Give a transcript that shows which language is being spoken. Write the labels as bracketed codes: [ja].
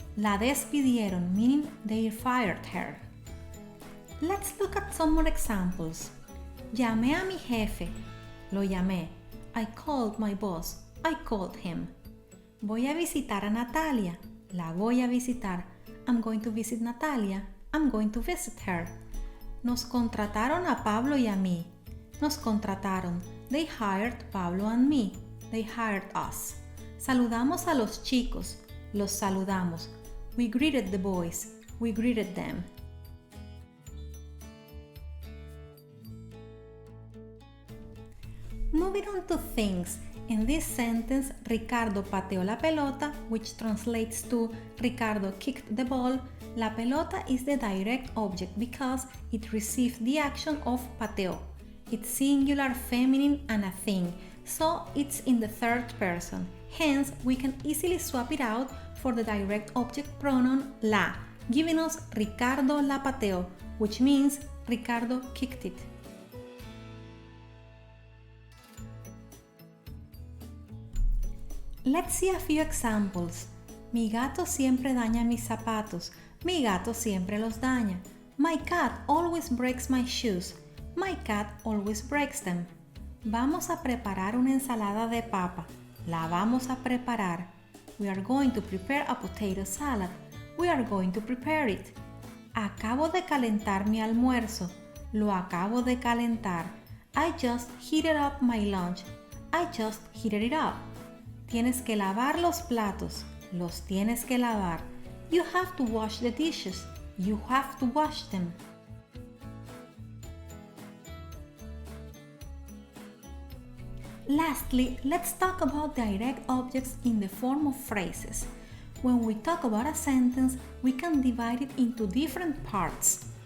[es] La despidieron, [en] meaning they fired her. Let's look at some more examples. [es] Llamé a mi jefe. Lo llamé. [en] I called my boss. I called him. [es] Voy a visitar a Natalia. La voy a visitar. [en] I'm going to visit Natalia. I'm going to visit her. [es] Nos contrataron a Pablo y a mí. Nos contrataron. [en] They hired Pablo and me. They hired us. [es] Saludamos a los chicos. Los saludamos. [en] We greeted the boys. We greeted them. Moving on to things. In this sentence, [es] Ricardo pateó la pelota, [en] which translates to Ricardo kicked the ball. [es] La pelota [en] is the direct object because it received the action of pateó. It's singular, feminine, and a thing, so it's in the third person. Hence, we can easily swap it out for the direct object pronoun la, giving us [es] Ricardo la pateó, [en] which means Ricardo kicked it. Let's see a few examples. [es] Mi gato siempre daña mis zapatos. Mi gato siempre los daña. [en] My cat always breaks my shoes. My cat always breaks them. [es] Vamos a preparar una ensalada de papa. La vamos a preparar. [en] We are going to prepare a potato salad. We are going to prepare it. [es] Acabo de calentar mi almuerzo. Lo acabo de calentar. [en] I just heated up my lunch. I just heated it up. [es] Tienes que lavar los platos. Los tienes que lavar. [en] You have to wash the dishes. You have to wash them. Lastly, let's talk about direct objects in the form of phrases. When we talk about a sentence, we can divide it into different parts.